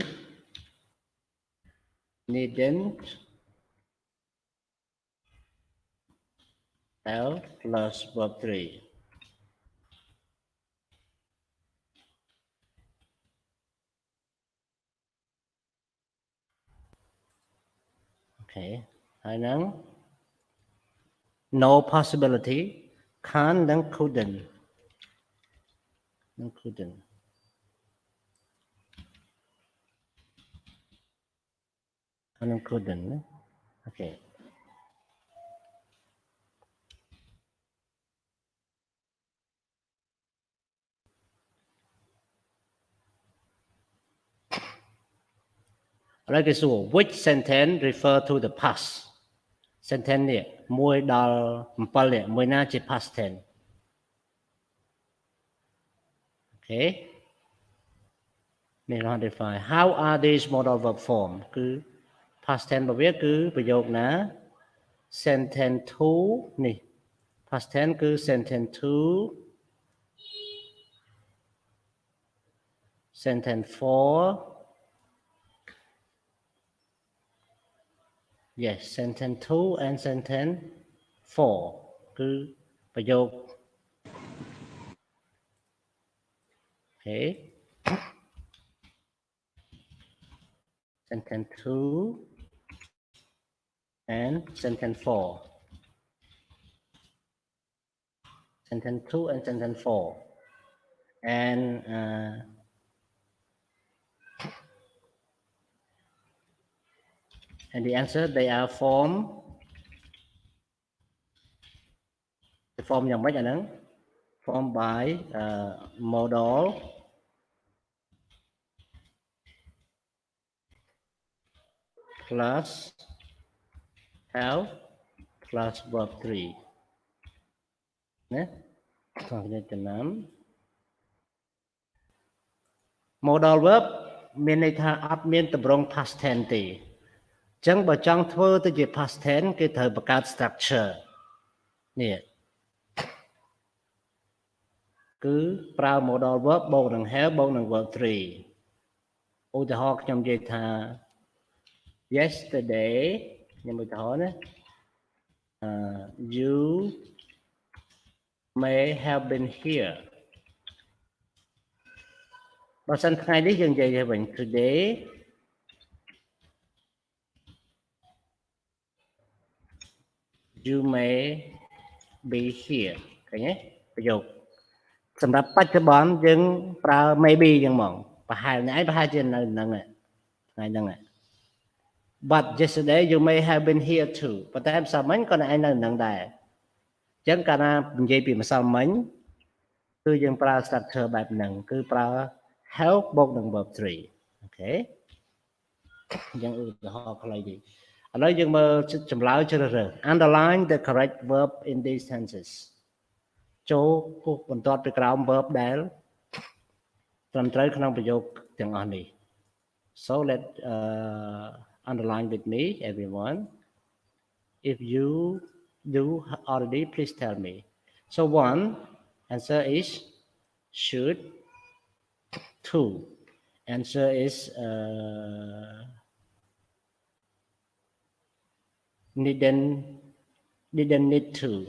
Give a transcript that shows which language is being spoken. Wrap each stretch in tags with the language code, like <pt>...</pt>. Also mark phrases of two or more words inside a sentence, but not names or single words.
<en>needn't have plus verb 3 okay</en> <km>ហើយហ្នឹង</km> <en>no possibility can't និង couldn't និង couldn't okay Right, so which sentence refer to the past sentence</en> <km>នេះ1ដល់7នេះមួយណាជា</km> <en>past tense okay នេះ identify how are these modal verb form គឺ past tense</en> <km>របស់វាគឺប្រយោគណា</km> <en>sentence 2នេះ past tense គឺ sentence 2 sentence 4 Yes, sentence 2 and sentence 4</en> <km>គឺប្រយោគ</km> <en>Okay. Sentence 2 and sentence 4. Sentence 2 and sentence 4. And the answer they are formed. The form</en> <km>យ៉ាងម៉េចអាហ្នឹង</km> <en>formed by modal plus have plus verb 3</en> <km>ណាខ្ញុំចំណាំ modal verb មានន័យថាអត់មានទម្រង់</km> <en>past tense</en> <km>ទេអញ្ចឹងបើចង់ធ្វើទៅជា</km> <en>past tense</en> <km>គេត្រូវបង្កើត structure នេះ គឺប្រើ</km> <en>modal verb</en> <km>បូកនឹង have បូកនឹង verb 3ឧទាហរណ៍ខ្ញុំនិយាយថា yesterday ខ្ញុំឧទាហរណ៍ណា</km> <en>you may have been here</en> <km>បើសិនថ្ងៃនេះយើងនិយាយវិញ today</km> <en>you may be here</en> <km>ឃើញទេប្រយោគសម្រាប់បច្ចុប្បន្នយើងប្រើ maybe ចឹងហ្មងប្រហែលថ្ងៃប្រហែលជានៅហ្នឹងថ្ងៃ</km> <en>ហ្នឹង But yesterday you may have been here too</en> <km>ប៉ុន្តែម្សិលមិញក៏ឯងនៅហ្នឹងដែរ អញ្ចឹងកាលណានិយាយពីម្សិលមិញគឺយើងប្រើ structure បែបហ្នឹងគឺប្រើ have បូកនឹង verb 3 អូខេយ៉ាងឧទាហរណ៍ខ្លីនេះឥឡូវយើងមើលចម្លើយជ្រើសរើស</km> <en>underline the correct verb in these tenses</en> <km>ចូលគូសបន្ទាត់ពីក្រោម verb ដែលត្រឹមត្រូវក្នុងប្រយោគទាំងអស់នេះ</km> <en>So let underline with me, everyone. If you do already, please tell me. So one answer is should. Two answer is didn't need to.</en>